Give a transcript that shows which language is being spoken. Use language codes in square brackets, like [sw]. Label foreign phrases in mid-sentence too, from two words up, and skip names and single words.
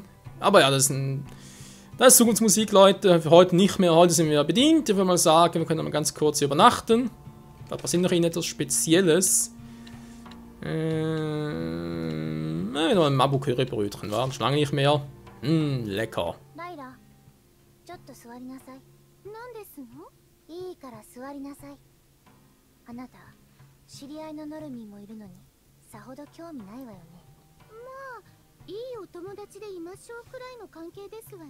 [de] Aber ja, das ist Zukunftsmusik, Leute. Für heute nicht mehr. Heute sind wir bedient. Ich würde mal sagen, wir können mal ganz kurz übernachten. Da passiert noch etwas Spezielles. Noch ein Mabu-Curry-Brötchen, war schon lange nicht mehr. Lecker. [ja] ライラ、ちょっと座りなさい。何ですの？いいから座りなさい。あなた、知り合いのノルミンもいるのに、さほど興味ないわよね。まあ、いいお友達でいましょうくらいの関係ですわね。